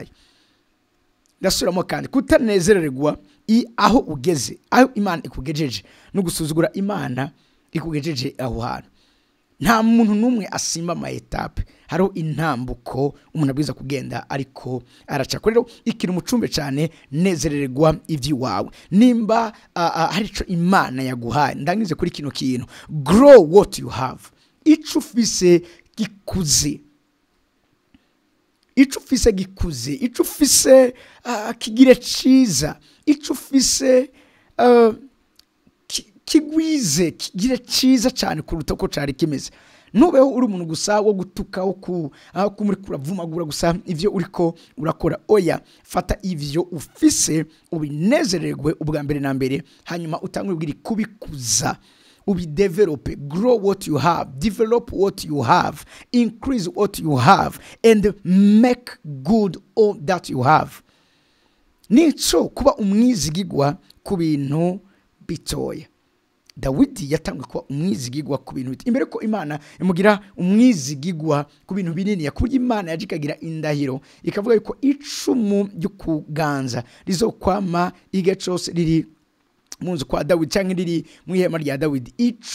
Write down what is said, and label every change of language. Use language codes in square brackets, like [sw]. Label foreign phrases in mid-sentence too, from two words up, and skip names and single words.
[rn] Ndasubiramo kandi, kutanezererwa aho ugeze, aho Imana ikugejeje, no gusuzugura Imana ikugejeje aho hantu. Nta muntu numwe asimba ama etape, hariho intambuko umuntu abwiza kugenda ariko araca. Rero ikintu mucumbe cyane, nezererwa ivy'iwawe. Nimba hari ico Imana yaguhaye, ndangize kuri kino kintu, [en] grow what you have. [rn] Ico ufise gikuze, ico ufise gikuze, ico ufise kigire ciza, ico ufise kigwize, kigire ciza cyane kuruta ko cari kimeze. Nubeho uri umuntu gusa wo gutuka, wo muri kuravumagura gusa ivyo uriko urakora. Oya, fata ivyo ufise ubinezererwe ubwa mbere na mbere, hanyuma utangwe ubwiri kubikuza, ubidevelope. [en] Grow what you have, develop what you have, increase what you have, and make good all that you have. [rn] Nico kuba umwizigigwa ku bintu bitoya. Dawidi yatangwe kuba umwizigigwa ku bintu bito, imbere ko Imana imugira umwizigigwa ku bintu binini. Yakurya Imana yajikagira indahiro ikavuga yuko icumu ryo kuganza rizokwama igihe cyose riri munzu kwa Dawidi, cyangwa riri mu ihema rya Dawidi.